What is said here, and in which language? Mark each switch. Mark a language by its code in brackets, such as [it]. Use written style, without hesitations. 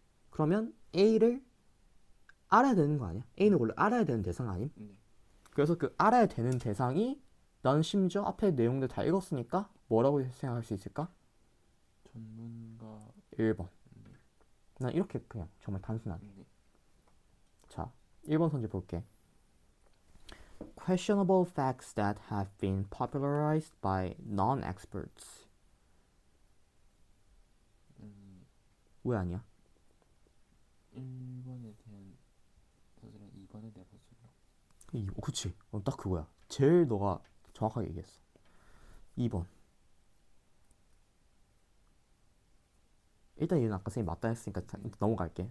[ko] 그러면 A를 알아야 되는 거 아니야? A는 원래 알아야 되는 대상 아님? 그래서 그 알아야 되는 대상이 난 심지어 앞에 내용들 다 읽었으니까 뭐라고 생각할 수 있을까? 전문가. 1번. 난 이렇게 그냥 정말 단순하게. 자, 1번 선지 볼게. [en] Questionable facts that have been popularized by non-experts. [ko] 왜 아니야? 1번에 대한 서술은 2번에 대한 서술이요. 그치. 딱 그거야. 제일 너가 정확하게 얘기했어. 2번. 일단 얘는 아까 선생님이 맞다 했으니까 넘어갈게.